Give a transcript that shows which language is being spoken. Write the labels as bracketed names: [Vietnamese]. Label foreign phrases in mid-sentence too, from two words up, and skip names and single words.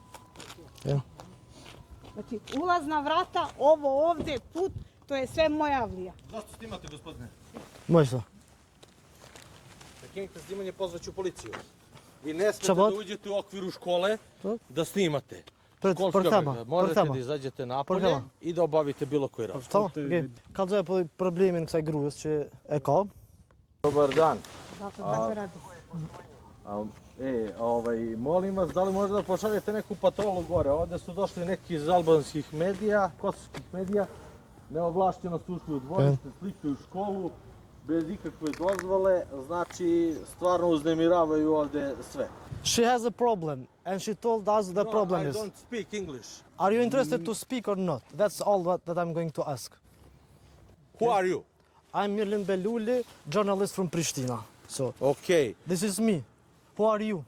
[Serbian] Znači, ulazna vrata, ovo ovde, put, to je sve moja avlija. Zašto snimate, gospodine? Možda. Prekinite snimanje, pozvaću policiju. Vi ne smete da uđete u okviru škole da snimate. Možete da izađete napolje i da obavite bilo koji razgovor. [Albanian] Kallëzoja po problemin kësaj gruas që e ka. [Serbian] Dobar dan. Tako radi. Molim vas, da li možete da pošaljete neku patrolu gore? Ovde su došli neki iz albanskih medija, kosovskih medija, neovlašćeno su ušli u dvorište, slikaju školu, bez ikakve dozvole, znači stvarno uznemiravaju ovde sve. [English] She has a problem and she told us the problem is. No, I don't speak English. Are you interested to speak or not? That's all that I'm going to ask. Who are you? I'm Mirlin Beluli, journalist from Pristina. So, Okay. this is me. Who are you?